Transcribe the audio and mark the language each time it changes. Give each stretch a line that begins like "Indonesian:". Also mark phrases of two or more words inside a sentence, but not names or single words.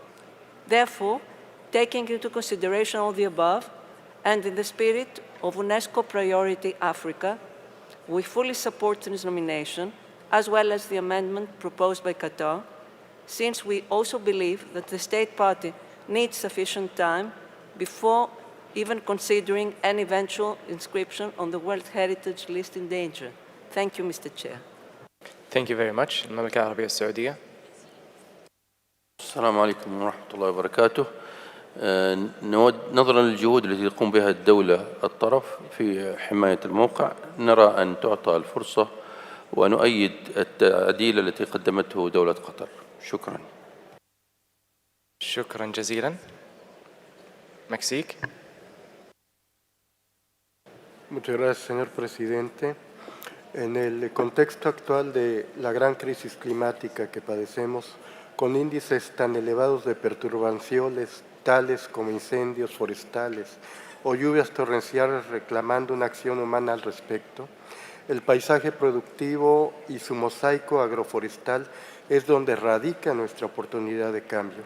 English: Therefore, taking into consideration all the above, and in the spirit of UNESCO Priority Africa, we fully support this nomination, as well as the amendment proposed by Qatar, since we also believe that the state party needs sufficient time before even considering an eventual inscription on the World Heritage List in danger. Thank you, Mr. Chair. Thank you very much.
Arabic: المملكة العربية السعودية. السلام عليكم ورحمة الله وبركاته. نظرا للجهود التي تقوم بها الدولة الطرف في حماية الموقع، نرى أن تعطى الفرصة ونؤيد التعديل التي قدمته دولة قطر. شكرا. شكرا جزيلا. مكسيك.
Spanish: Muchas gracias, señor presidente. En el contexto actual de la gran crisis climática que padecemos, con índices tan elevados de perturbaciones tales como incendios forestales o lluvias torrenciales reclamando una acción humana al respecto, el paisaje productivo y su mosaico agroforestal es donde radica nuestra oportunidad de cambio.